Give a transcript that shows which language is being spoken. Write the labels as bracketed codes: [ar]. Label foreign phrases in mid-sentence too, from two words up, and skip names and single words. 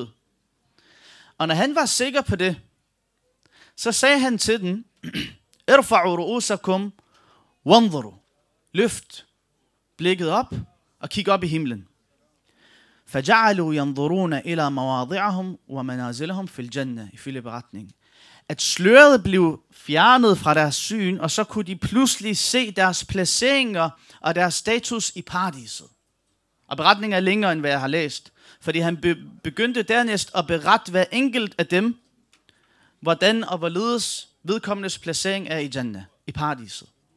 [da] Og når han var sikker på det, så sagde han til dem: [ar] ارفعوا رؤوسكم وانظروا. [da] Løft blikket op og kig op i himlen. [ar] فجعلوا ينظرون إلى مواضعهم ومنازلهم في الجنة, [da] ifølge beretningen. At sløret blev fjernet fra deres syn, og så kunne de pludselig se deres placeringer og deres status i paradiset. Og beretningen er længere, end hvad jeg har læst, fordi han begyndte dernæst at berette hver enkelt af dem, hvordan og hvorledes vedkommendes placering er i Jannah, i paradiset.